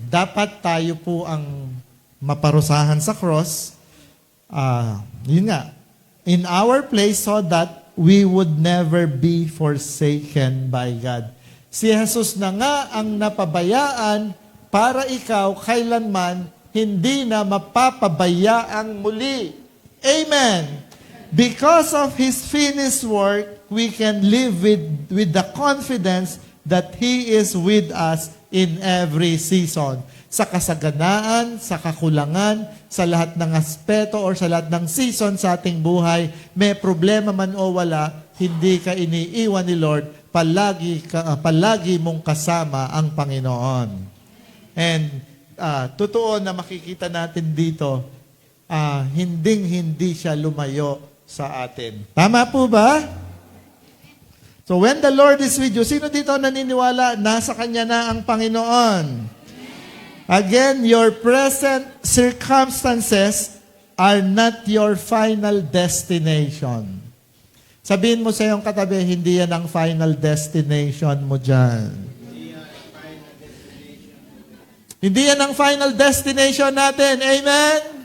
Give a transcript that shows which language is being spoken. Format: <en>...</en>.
<tl>Dapat tayo po ang maparusahan sa cross. Yun nga.</tl> <en>In our place so that we would never be forsaken by God.</en> <tl>Si Jesus na nga ang napabayaan para ikaw kailanman hindi na mapapabayaang muli. Amen.</tl> <en>Because of His finished work, we can live with the confidence that He is with us in every season.</en> <tl>Sa kasaganaan, sa kakulangan, sa lahat ng aspeto or sa lahat ng season sa ating buhay, may problema man o wala, hindi ka iniiwan ni Lord, palagi mong kasama ang Panginoon. And totoo na makikita natin dito, hindi siya lumayo sa atin. Tama po ba?</tl> <en>So when the Lord is with you,</en> <tl>sino dito naniniwala nasa Kanya na ang Panginoon?</tl> <en>Again, your present circumstances are not your final destination.</en> <tl>Sabihin mo sa iyong katabi, hindi yan ang final destination mo dyan. Hindi yan ang final destination natin. Amen?</tl>